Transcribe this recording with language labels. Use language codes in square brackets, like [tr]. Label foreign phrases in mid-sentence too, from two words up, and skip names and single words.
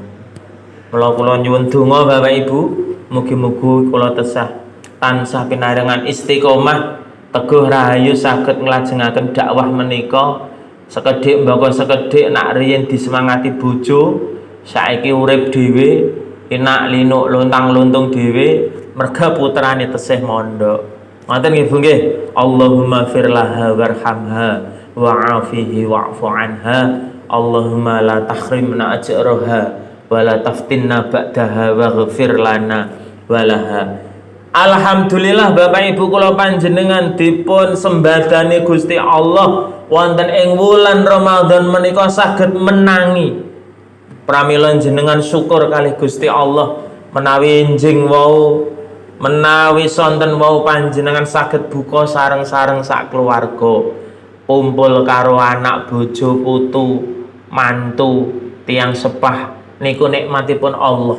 [jv] Kula nyuwun donga Bapak Ibu, mugi-mugi kula tansah pinaringan istiqomah teguh rahayu saged nglajengaken dakwah menika. Sekedhik mbaka sekedhik nak riyen disemangati bojo, saiki urip dhewe, enak linuk lontang-lontung dhewe, merga putrane tesih mondok. Ngoten nggih Bu nggih. [ar] اللهم اغفر لها وارحمها وعافها واعف عنها. اللهم لا تحرمنا أجرها ولا تفتنا بعدها واغفر لنا ولها. [jv] Alhamdulillah Bapak Ibu kula panjenengan dipun sembadani Gusti Allah wonten ing wulan Ramadan menika saged menangi. Pramila jenengan syukur kalih Gusti Allah menawi enjing wau menawi sonten wau panjenengan saged buka sareng-sareng sak keluarga, kumpul karo anak bojo putu mantu tiang sepah niku nikmatipun Allah.